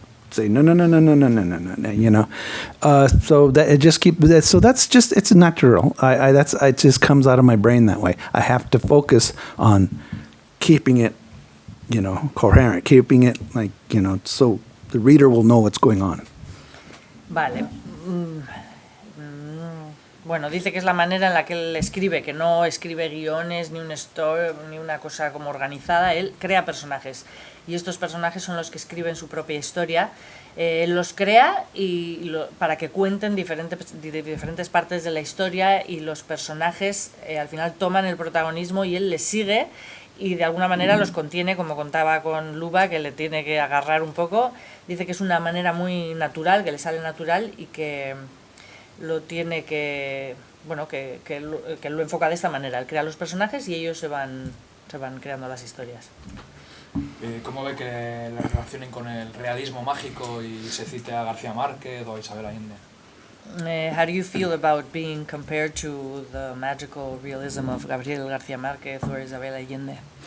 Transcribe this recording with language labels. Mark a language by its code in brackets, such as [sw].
[en] say no, no, no, no, no, no, no, no, no, no, you know. So that it just keep that. So that's just it's natural. It just comes out of my brain that way. I have to focus on keeping it, you know, coherent, keeping it like, you know, so the reader will know what's going on. [es] Vale. Bueno, dice que es la manera en la que él escribe, que no escribe guiones ni un story, ni una cosa como organizada, él crea personajes. Y estos personajes son los que escriben su propia historia. Él los crea para que cuenten diferentes partes de la historia, y los personajes al final toman el protagonismo y él les sigue y de alguna manera los contiene, como contaba con Luba, que le tiene que agarrar un poco. Dice que es una manera muy natural, que le sale natural y que lo tiene que, bueno, que lo enfoca de esta manera. Él crea los personajes y ellos se van creando las historias. ¿Cómo ve que la relacionen con el realismo mágico y se cite a García Márquez o a Isabel Allende? [en] How do you feel about being compared to the magical realism of Gabriel García Márquez or Isabel Allende?